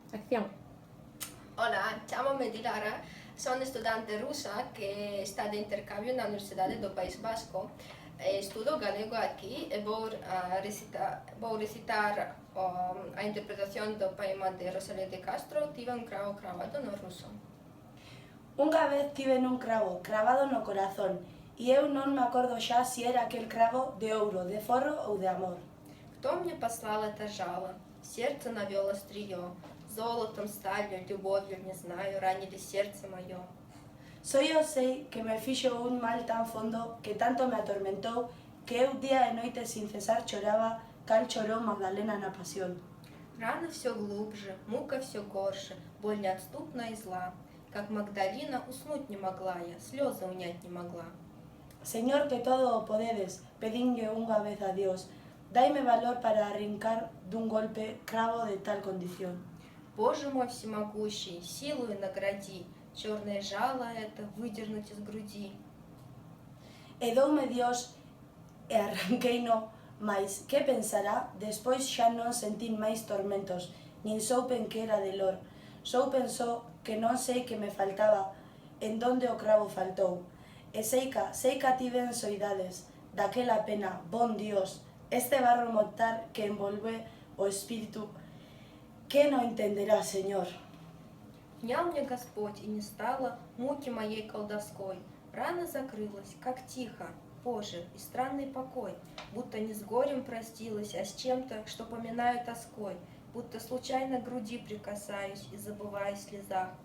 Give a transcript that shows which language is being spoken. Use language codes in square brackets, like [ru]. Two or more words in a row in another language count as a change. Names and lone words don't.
[gl] Acción. Hola, [it] chiamo-me Dilara, sono studente russa che sta di intercambio na Universidade do País Basco. [gl] Estudo galego aqui e vou recitar a interpretación do poema de Rosalía de Castro, Tive un cravo cravado no ruso. Unha vez tiven un cravo cravado no corazón e eu non me acordo xa si era aquel cravo de ouro, de forro ou de amor. [ru] Кто мне послал это жало? Сердце навел острие, золотом, сталью, любовью, не знаю, ранили сердце мое. [gl] Só eu sei que me fixo un mal tan fondo que tanto me atormentou que eu día e noite sin cesar choraba cal chorou Magdalena na pasión. [ru] Рана все глубже, мука все горше, боль неотступна и зла. Как Магдалина, уснуть не могла я, слезы унять не могла. [gl] Señor, que todo o podedes, pedinlle unha vez a Dios, dai-me valor para arrincar dun golpe cravo de tal condición. [ru] Боже мой всемогущий, силою награди, черное жало это выдернуть из груди. [gl] E doume Dios e arranqueino, mais que pensará? Despois xa non sentín máis tormentos, nin soupen que era de lor. Soupen só que non sei que me faltaba, en donde o cravo faltou. E seica tiven soidades, daquela pena, bon Dios, este barro mortal que envolve o espírito, que non entenderá, Señor. [ru] Внял мне Господь, и не стало муки моей колдовской. Рана закрылась, как тихо, Боже, и странный покой, будто не с горем простилась, а с чем-то, что поминаю тоской, будто случайно к груди прикасаюсь и забываю в слезах.